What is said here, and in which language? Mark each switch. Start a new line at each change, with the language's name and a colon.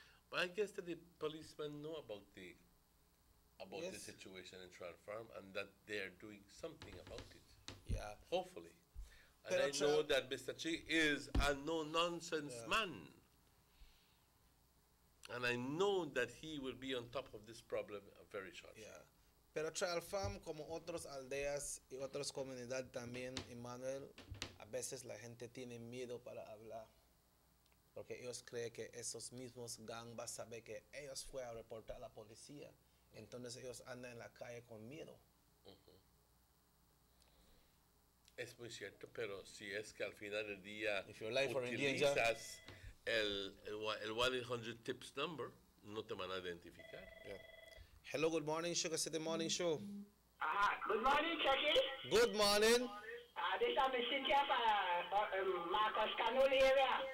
English: But I guess that the policemen know about the situation in Trial Farm and that they are doing something about it. Yeah. Hopefully. And I know that Mr. Chi is a no-nonsense man. And I know that he will be on top of this problem very shortly. Yeah.
Spanish: Pero Trial Farm, como otras aldeas y otras comunidades también, Emmanuel, a veces la gente tiene miedo para hablar. Porque ellos creen que esos mismos gang van a saber que ellos fueron a reportar a la policía. Entonces ellos andan en la calle con miedo. Es muy cierto, pero si es que al final del día
English: If your life are in danger.
Spanish: utilizas el 1-800 tips number, no te van a identificar.
English: Yeah. Hello, good morning, Sugar City Morning Show. Good morning, Chucky. Good morning. This is Miss Cynthia from Marcus Canoli area.